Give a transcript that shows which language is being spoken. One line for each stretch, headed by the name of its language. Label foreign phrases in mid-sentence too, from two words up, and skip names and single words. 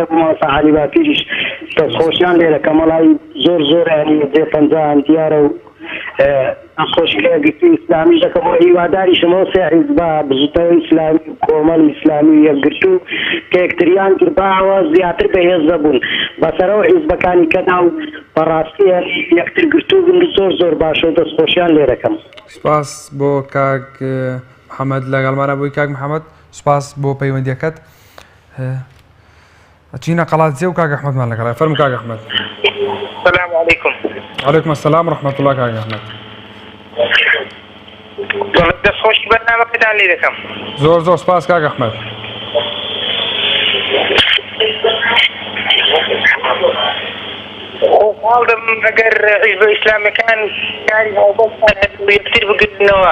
Central Kurdish: مۆسا عەلی باپیریش دەستخۆشیان لێ دەکەم وەڵی زۆر ینی پێپەنجەیان دیارە و دەستخۆشیەکە گرتی ئیسلامیش دەکەم و هیواداریشمەوە سێ حیزبە بزوتەوە ئیسلامی کۆمەڵ ئیسلامی و یەکگرتو کە یەکتریان کردباوە زیاتر بەهێز دەبوون بەسەرەوە حیزبەکانی کەدا و بەڕاستی یەکتر گرتو بن زۆر باشە و دەستخۆشیان لێ دەکەم. سپاس بۆ کاک محەممەد لەگەڵمانە بووی کاک محەممەد سپاس بۆ پەیوەندیەکەت. ئەچینە قەڵاتجێ و کاک ئەحمەدمان لەگەڵای فەرموو کاک ئەحمەد.
Arabic: السلام عليكم. وعليكم السلام ورحمة الله كاك أحمد.
Central Kurdish: دەستخۆشی بەرنامەکەتان لێ دەکەم. زۆر سپاس کاک ئەحمەد. خۆڵ دەم ئەگەر حیزبە ئیسلامیەکان کاری هەڵبەستان هەبوو یەکتر بگرنەوە.